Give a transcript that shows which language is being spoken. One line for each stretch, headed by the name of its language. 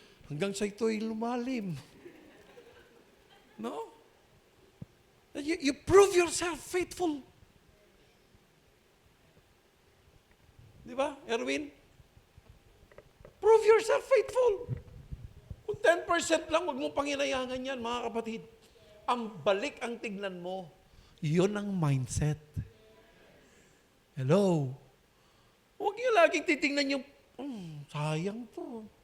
Filipino: Hanggang sa ito'y lumalim. No?
English: You prove yourself faithful.
Filipino: Di ba,
English: Erwin? Prove yourself faithful.
Filipino: Kung 10% lang, huwag mong panginayangan yan, mga kapatid. Ang balik ang tignan mo, yun ang mindset. Hello? Huwag niyo laging titingnan yung, sayang to.